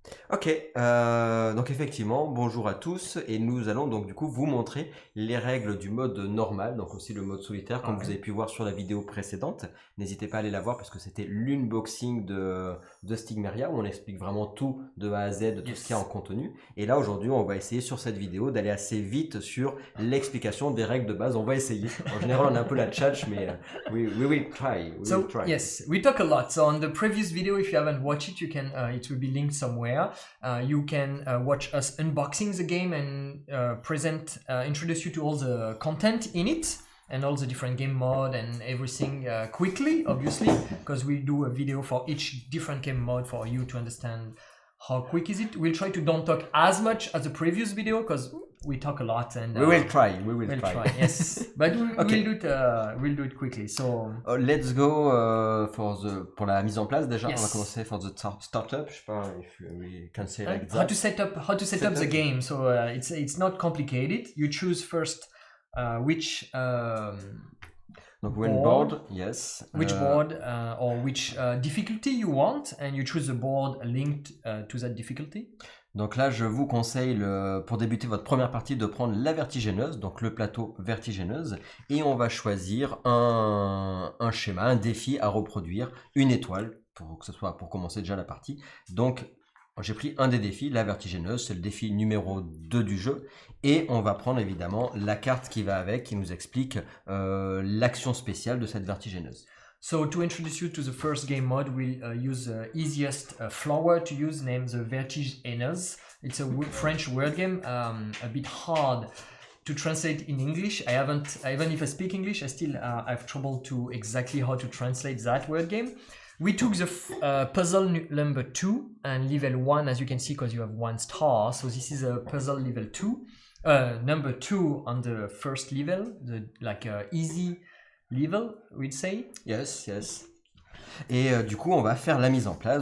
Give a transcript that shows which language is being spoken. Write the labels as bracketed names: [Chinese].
[French] Ok, donc effectivement, bonjour à tous, et nous allons donc du coup vous montrer les règles du mode normal, donc aussi le mode solitaire, comme vous avez pu voir sur la vidéo précédente. N'hésitez pas à aller la voir parce que c'était l'unboxing de Stigméria où on explique vraiment tout de A à Z, de tout ce qu'il y a en contenu. Et là aujourd'hui, on va essayer sur cette vidéo d'aller assez vite sur l'explication des règles de base. On va essayer. En général, on a un peu la tchatch, mais [English] we will try. Yes, we talk a lot. So on the previous video, if you haven't watched it, you can it will be linked somewhere. You can watch us unboxing the game and introduce you to all the content in it and all the different game mode and everything quickly, obviously, because we do a video for each different game mode for you to understand how quick is it. We'll try to don't talk as much as the previous video because we talk a lot and we will try. Yes, but we'll do it quickly. So let's go [French] pour la mise en place déjà. On va commencer [English] for the startup. [French] Je sais pas [English] if we can say like that. How to set up the game. So it's not complicated. You choose first which donc board, yes. Which board or which difficulty you want, and you choose the board linked to that difficulty. [French] Donc là, je vous conseille, pour débuter votre première partie, de prendre la VertigHainneuse, donc le plateau VertigHainneuse, et on va choisir un schéma, un défi à reproduire, une étoile, pour commencer déjà la partie. Donc, j'ai pris un des défis, la VertigHainneuse, c'est le défi numéro 2 du jeu, et on va prendre évidemment la carte qui va avec, qui nous explique l'action spéciale de cette VertigHainneuse. [English] So to introduce you to the first game mode, we'll use the easiest flower to use, named the VertigHainneuse. It's a French word game, a bit hard to translate in English. Even if I speak English, I still have trouble to exactly how to translate that word game. We took the puzzle number 2 and level 1, as you can see, because you have 1 star. So this is a puzzle level 2, number 2 on the first level, easy level, we'd say. Yes. [French] Et du coup, on va faire la mise en place.